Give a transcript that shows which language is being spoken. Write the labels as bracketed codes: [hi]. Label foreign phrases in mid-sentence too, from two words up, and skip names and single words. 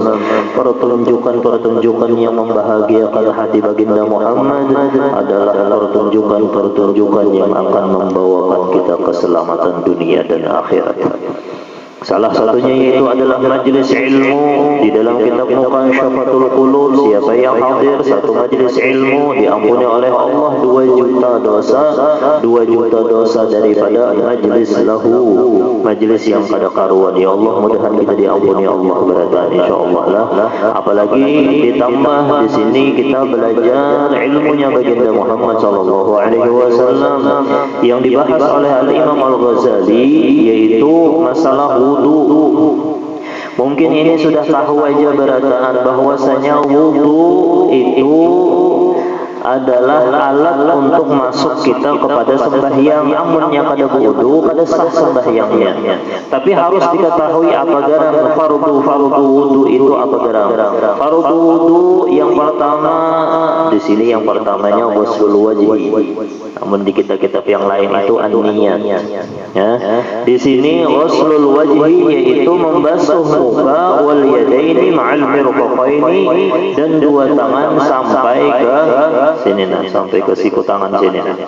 [id] Pertunjukan yang membahagiakan hati baginda Muhammad adalah pertunjukan yang akan membawakan kita keselamatan dunia dan akhirat. Salah satunya yaitu adalah majlis ilmu. Di dalam kitab Muqasyafatul Qulub, siapa yang hadir satu majlis ilmu diampuni oleh Allah 2 juta dosa daripada majlis lahu, [bjn] majlis yang kada karuan. [ar] Ya Allah, [bjn] mudahan kita diampuni Allah beratan insyaallah lah. [id] Apalagi ditambah di sini kita belajar ilmunya baginda Muhammad [ar] sallallahu alaihi wasallam [id] yang dibahas oleh Al-Imam Al-Ghazali, yaitu masalah wudu. Mungkin ini sudah tahu aja berataan bahwasanya wudu itu adalah alat untuk masuk kita kepada sembahyang. [bjn] Amunnya kada wudu kada sah sembahyangnya. [id] Tapi harus diketahui apa garam fardu wudu itu apa garam. Fardu wudu yang pertama di sini yang pertamanya [ar] ghuslul wajhi. [id] Namun di kitab-kitab yang lain itu an-niyah. Ya. Di sini [ar] ghuslul wajhi [id] yaitu membasuh muka [ar] wal yadaini ma'al mirfaqaini [id] dan 2 tangan sampai ke sini sampai ke siku tangan sini.